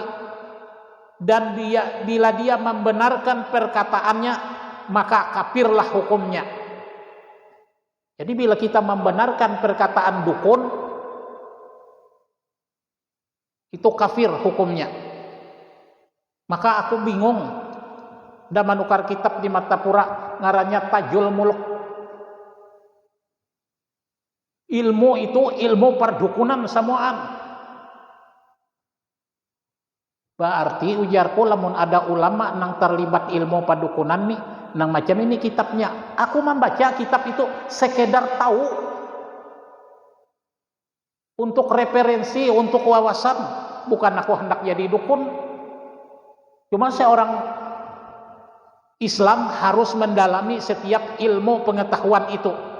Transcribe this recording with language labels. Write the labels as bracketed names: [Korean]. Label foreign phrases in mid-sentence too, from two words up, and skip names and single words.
[Indonesian] Dan bila dia membenarkan perkataannya, maka kafirlah hukumnya. Jadi bila kita membenarkan perkataan dukun, itu kafir hukumnya. Maka aku bingung, [Banjar] da manukar kitab di Martapura ngarannya Tajul Muluk. Ilmu itu ilmu perdukunan samuaan. Berarti ujarku lamun ada ulama nang terlibat ilmu padukunan nih, nang macam ini kitabnya. [Indonesian] Aku membaca kitab itu sekedar tahu, untuk referensi, untuk wawasan, bukan aku hendak jadi dukun. Cuma seorang Islam harus mendalami setiap ilmu pengetahuan itu.